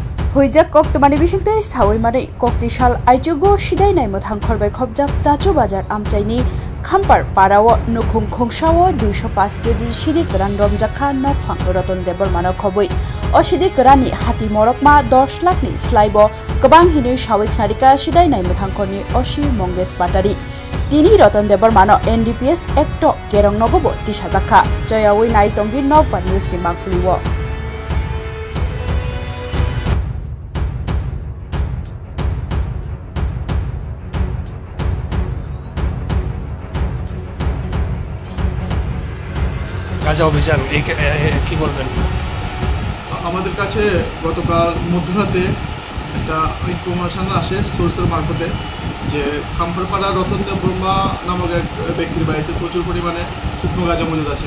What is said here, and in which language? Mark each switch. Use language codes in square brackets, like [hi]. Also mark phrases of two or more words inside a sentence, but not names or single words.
[trp] Hujak kok temani bisingte sawi mare kok tisal aijugo sidai nai mothang khorbai khobjak chachu bazar amchaini khampar parawo nukhung khongsawo 205 kg sidik ran romjakha nok phang ratan debor mano khoboi o sidik rani hati morokma 10 lakh ni slaibo gobang hinui sawi khnarika sidai nai mothang khoni osi monges patari tini ratan debor mano NDPS ekto kerong nogobo tishajakha joyawi nai tongi nok pa news ni mangpuliwo [bn] গাঁজা অভিযান কি বলবেন? আমাদের কাছে গতকাল মধ্যরাতে একটা ইনফরমেশন আসে সোর্সের মারফতে যে খাম্পারপাড়া রতন দেব বর্মা নামক এক ব্যক্তির বাড়িতে প্রচুর পরিমাণে শুকনো গাঁজা মজুদ আছে।